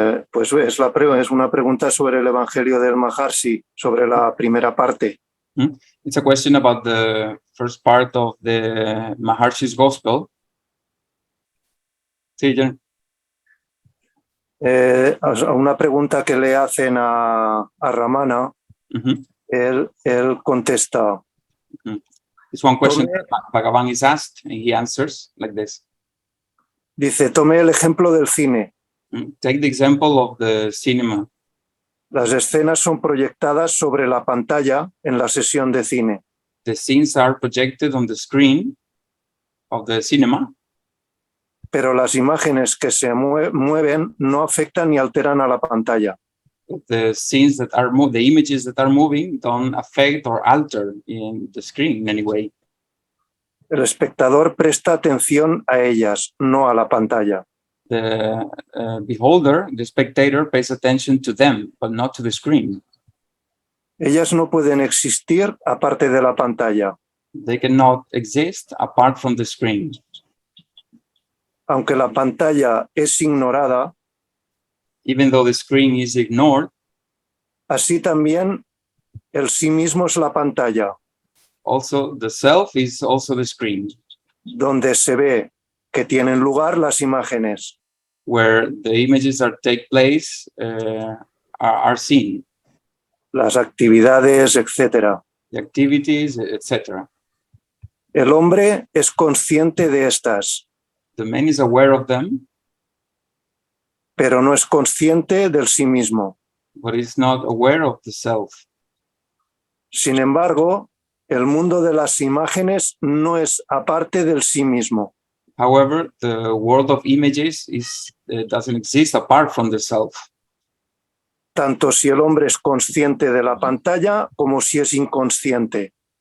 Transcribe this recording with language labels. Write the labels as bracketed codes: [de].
[es] Pues es una pregunta sobre el Evangelio del Maharshi, sobre la primera parte. [en] It's a question about the first part of the Maharshi's Gospel. [es] Sí, John. Una pregunta que le hacen a Ramana, él contesta. [en] It's one question that Bhagavan is asked, and he answers like this. [es] Dice, tome el ejemplo del cine. [en] Take the example of the cinema. [es] Las escenas son proyectadas sobre la pantalla en la sesión de cine. [en] The scenes are projected on the screen of the cinema. [es] Pero las imágenes que se mueven no afectan ni alteran a la pantalla. [en] The scenes that are the images that are moving don't affect or alter in the screen in any way. [es] El espectador presta atención a ellas, no a la pantalla. [en] The beholder, the spectator, pays attention to them, but not to the screen. [es] Ellas no pueden existir aparte de la pantalla. [en] They cannot exist apart from the screen. [es] Aunque la pantalla es ignorada, [en] even though the screen is ignored, [es] así también el sí mismo es la pantalla. [en] Also, the self is also the screen. [es] Donde se ve que tienen lugar las imágenes. [en] Where the images that take place are seen. [es] Las actividades, etc. [en] The activities, etc. [es] El hombre es consciente de estas. [en] The man is aware of them. [es] Pero no es consciente del sí mismo. [en] But is not aware of the self. [es] Sin embargo, el mundo de las imágenes no es aparte del sí mismo. [en] However, the world of images doesn't exist apart from the self. [es] Tanto si el hombre es consciente de la pantalla como si es inconsciente.